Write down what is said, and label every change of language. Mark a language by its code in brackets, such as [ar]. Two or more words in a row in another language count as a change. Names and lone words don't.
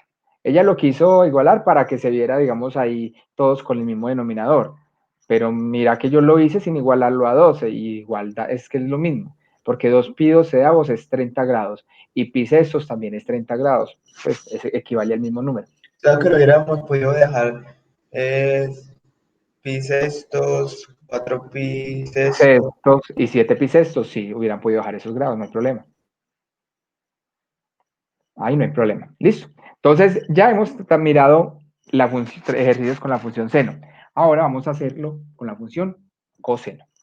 [es] Ella lo quiso igualar para que se viera, digamos, ahí todos con el mismo denominador. Pero mira que yo lo hice sin igualarlo a 12, y igualdad es que es lo mismo, porque 2 pi 12 avos es 30 grados, y pi sextos también es 30 grados, pues equivale al mismo número. O sea, que lo hubiéramos podido dejar pi sextos, 4 pi sextos. Sextos y 7 pi sextos, sí, hubieran podido bajar esos grados, no hay problema. Ahí no hay problema. Listo. Entonces, ya hemos mirado ejercicios con la función seno. Ahora vamos a hacerlo con la función coseno.